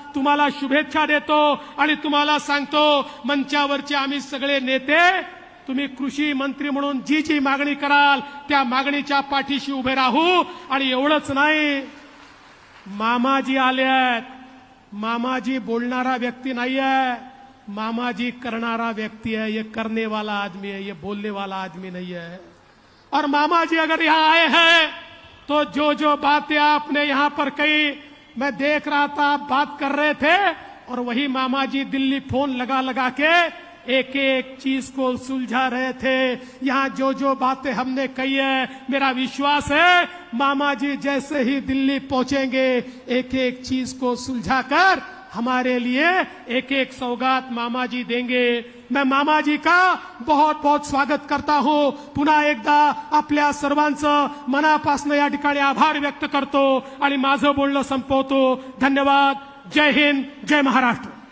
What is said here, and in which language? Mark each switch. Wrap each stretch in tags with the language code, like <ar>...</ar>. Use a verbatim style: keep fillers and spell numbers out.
<mr>तुम्हाला शुभेच्छा देतो आणि तुम्हाला सांगतो, मंचावरचे आम्ही सगळे नेते तुम्ही कृषी मंत्री म्हणून जी जी मागणी कराल त्या मागणीच्या पाठीशी उभे राहू. आणि एवढंच नाही, मामाजी आले आहेत. मामाजी बोलणारा व्यक्ती नाही आहे, मामाजी करणारा व्यक्ती है.</mr> <hi>ये करने वाला आदमी है, ये बोलने वाला आदमी नहीं है. और मामाजी अगर यहां आए हैं तो जो जो बातें आपने यहां पर कही, मैं देख रहा था आप बात कर रहे थे, और वही मामाजी दिल्ली फोन लगा लगा के एक एक चीज को सुलझा रहे थे. यहां जो जो बातें हमने कही है, मेरा विश्वास है मामा जी जैसे ही दिल्ली पहुंचेंगे एक एक चीज को सुलझाकर हमारे लिए एक एक सौगात मामा जी देंगे. मैं मामा जी का बहुत बहुत स्वागत करता हूं.</hi> <mr>पुन्हा एकदा आपल्या सर्वांचं मनापासून या ठिकाणी आभार व्यक्त करतो आणि माझं बोलणं संपवतो. धन्यवाद. जय हिंद. जय महाराष्ट्र.</mr>